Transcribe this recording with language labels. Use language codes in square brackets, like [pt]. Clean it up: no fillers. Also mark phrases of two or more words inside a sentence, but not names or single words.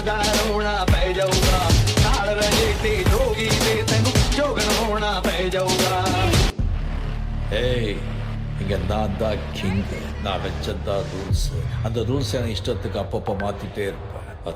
[pa] ਦਾ ਰੋਣਾ ਪੈ ਜਾਊਗਾ ਨਾਲ ਰਜੇ ਤੇ ਜੋਗੀ ਦੇ ਤੈਨੂੰ ਜੋਗਣ ਹੋਣਾ ਪੈ ਜਾਊਗਾ [ta] ஏய் இங்க நான் தான் கிங் நான் வச்சதான் ரூல்ஸ் அந்த ரூல்ஸ் எனக்கு இஷ்டத்துக்கு அப்பப்போ மாத்திட்டே இருப்பேன் அது